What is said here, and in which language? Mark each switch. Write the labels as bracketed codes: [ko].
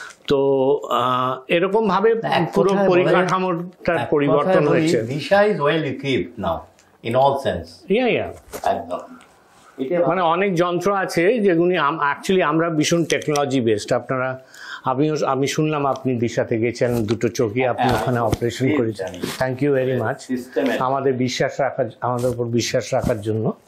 [bn] তো এরকম ভাবে পুরো পরিকাঠামোটার পরিবর্তন হয়েছে। [en] Disha is well equipped now in all sense. [bn] একদম। মানে অনেক যন্ত্র আছে যেগুলি অ্যাকচুয়ালি আমরা ভীষণ টেকনোলজি বেসড। আমি শুনলাম আপনি দিশাতে গেছেন, দুটো চোখে আপনি ওখানে অপারেশন করেছেন। থ্যাংক ইউ ভেরি মাচ আমাদের উপর বিশ্বাস রাখার জন্য।